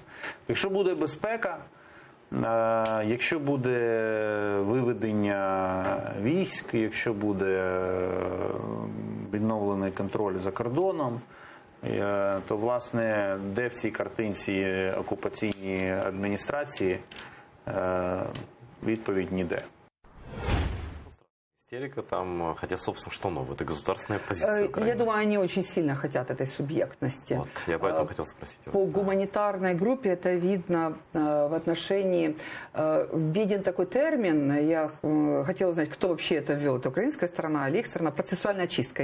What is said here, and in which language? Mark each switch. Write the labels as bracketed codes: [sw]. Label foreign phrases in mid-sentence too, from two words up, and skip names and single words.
[uk] Якщо буде безпека, якщо буде виведення військ, якщо буде відновлений контроль за кордоном, то, власне, де в цій картинці окупаційні адміністрації, відповідь ніде. [ru] Истерика там, хотя, собственно, что новое? Это государственная позиция Украины. Я думаю, они очень сильно хотят этой субъектности. Вот, я поэтому хотел спросить вас. По гуманитарной группе это видно в отношении... Виден такой термин, я хотела узнать, кто вообще это ввел, это украинская сторона или их сторона, процессуальная очистка.